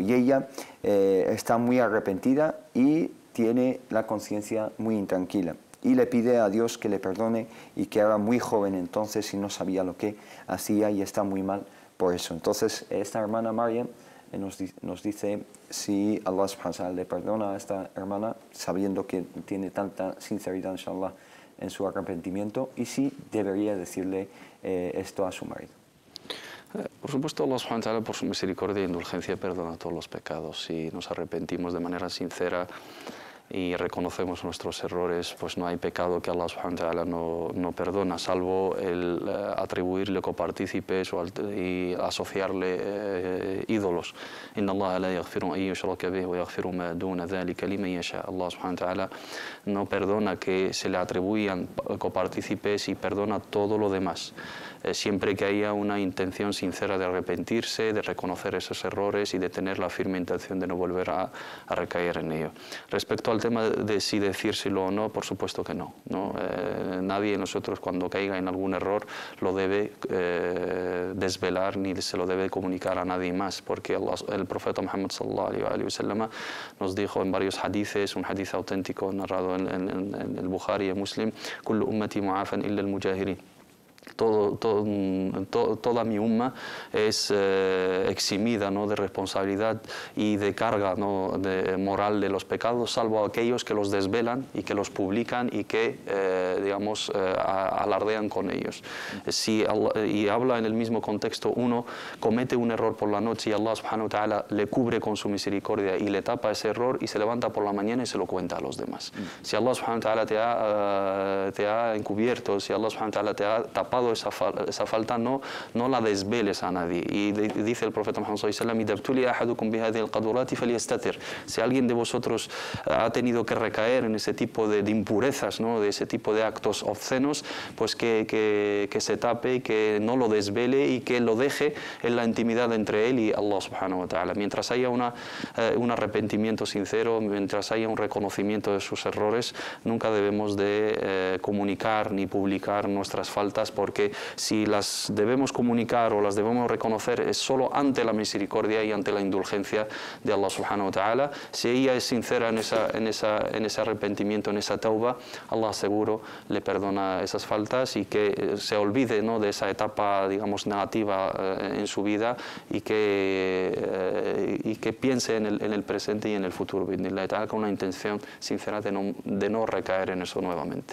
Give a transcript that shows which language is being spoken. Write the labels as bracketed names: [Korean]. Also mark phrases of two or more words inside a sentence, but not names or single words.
[Spanish] Y ella está muy arrepentida y tiene la conciencia muy intranquila. Y le pide a Dios que le perdone y que era muy joven entonces y no sabía lo que hacía y está muy mal por eso. Entonces, esta hermana Mariam nos dice si [Arabic] الله سبحانه وتعالى [Spanish] le perdona a esta hermana sabiendo que tiene tanta sinceridad, inshallah, en su arrepentimiento, y si debería decirle esto a su marido. Por supuesto, [Arabic] الله سبحانه وتعالى, [Spanish] por su misericordia e indulgencia, perdona todos los pecados. Si nos arrepentimos de manera sincera y reconocemos nuestros errores, pues no hay pecado que [Arabic] الله سبحانه وتعالى [Spanish] no perdona, salvo el atribuirle copartícipes y asociarle ídolos. [Arabic] إن الله لا يغفر أن يشرك به ويغفر ما دون ذلك لمن يشاء. الله سبحانه وتعالى [Spanish] no perdona que se le atribuyan copartícipes y perdona todo lo demás. Siempre que haya una intención sincera de arrepentirse, de reconocer esos errores y de tener la firme intención de no volver a recaer en ello. Respecto al tema de si decírselo o no, por supuesto que no. Nadie de nosotros, cuando caiga en algún error, lo debe desvelar ni se lo debe comunicar a nadie más, porque el profeta Muhammad [Arabic] صلى الله عليه وسلم [Spanish] nos dijo en varios hadices, un hadith auténtico narrado en el Bukhari y Muslim: [Arabic] "كل أمتي معافى إلا المجاهرين". [Spanish] Toda mi umma es eximida, ¿no?, de responsabilidad y de carga, ¿no?, de moral de los pecados, salvo aquellos que los desvelan y que los publican y que, digamos, alardean con ellos. Y habla en el mismo contexto: uno comete un error por la noche y [Arabic] الله سبحانه وتعالى [Spanish] le cubre con su misericordia y le tapa ese error y se levanta por la mañana y se lo cuenta a los demás. Si [Arabic] الله سبحانه وتعالى [Spanish] te ha encubierto, si [Arabic] الله سبحانه وتعالى [Spanish] te ha tapado esa falta, no la desveles a nadie. Y dice el profeta Muhammad [Arabic] صلى الله عليه وسلم: [Spanish] si alguien de vosotros ha tenido que recaer en ese tipo de impurezas, ¿no?, de ese tipo de actos obscenos, pues que se tape y que no lo desvele y que lo deje en la intimidad entre él y [Arabic] الله سبحانه وتعالى. [Spanish] Mientras haya un arrepentimiento sincero, mientras haya un reconocimiento de sus errores, nunca debemos de comunicar ni publicar nuestras faltas, porque si las debemos comunicar o las debemos reconocer es solo ante la misericordia y ante la indulgencia de [Arabic] الله سبحانه وتعالى. [Spanish] Si ella es sincera en ese arrepentimiento, en esa tauba, Allah seguro le perdona esas faltas y que se olvide, ¿no?, de esa etapa, digamos, negativa en su vida y que piense en el presente y en el futuro, con una intención sincera de no recaer en eso nuevamente.